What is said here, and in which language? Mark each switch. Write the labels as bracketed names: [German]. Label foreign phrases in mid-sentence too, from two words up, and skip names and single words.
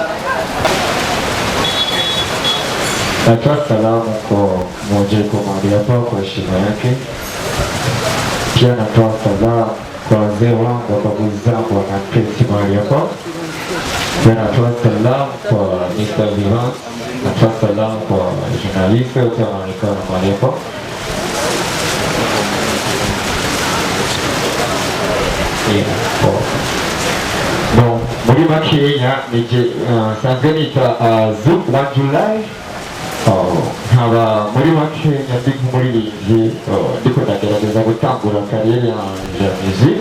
[Swahili] Natoa salamu kwa Mojeko mahali hapa kwa heshima yake. Pia natoa salamu kwa wazee wangu wa babu zangu wanaketi mahali hapa. Pia natoa salamu kwa Mr. Vivant. Natoa salamu kwa journaliste wote wanaonekana mahali hapa. [Rundi] Bon, muri Kenya nije sanzwe nita Zouk wa July. Nkaba muri Kenya ndi nk'umuririmbyi, ndiko ndagerageza gutangura kariyeri yanjye ya muzika.